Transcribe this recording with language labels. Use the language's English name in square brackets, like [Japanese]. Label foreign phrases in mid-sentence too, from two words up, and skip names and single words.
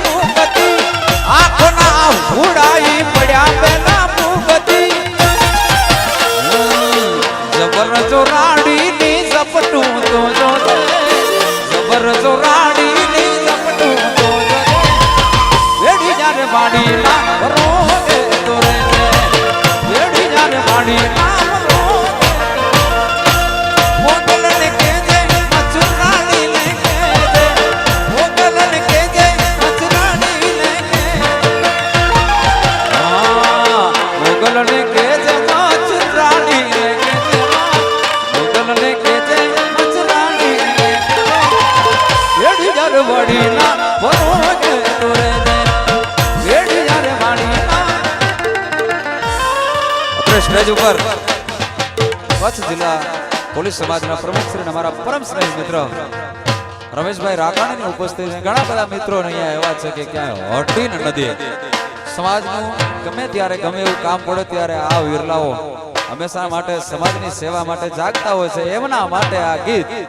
[Kachhi] उड़ाई पड़ा पेला मुगती जबर जोराड़ी नी जपटू तो जो जबर जोराड़ी नी जपटू तो जो वेड़ी जारे बाड़ी ना रोगे तोरे वेड़ी जारे बाड़ी ना रोगे मोगल ने केजे मछुरानी ने केजे मोगल ने केजे मछुरानी ने मोगल ने केजे माछराणी ने केजे मोगल ने केजे माछराणी ने वेड़ी जार वाड़ी ना रोगे तोरे दे वेड़ी जार वाड़ी ना [Hindi] अपने स्टेज ऊपर कच्छ जिला [Gujarati] પોલીસ સમાજના પ્રમુખ શ્રી અમારા પરમ સ્નેહી મિત્ર રમેશભાઈ રાકાણીની ઉપસ્થિતિ ઘણા બધા મિત્રો અહીંયા એવા છે કે ક્યાંય હોટી ન નથી સમાજનું ગમે ત્યારે ગમે એવું કામ પડે ત્યારે આ વિરલાઓ હંમેશા માટે સમાજની સેવા માટે જાગતા હોય છે એમના માટે આ ગીત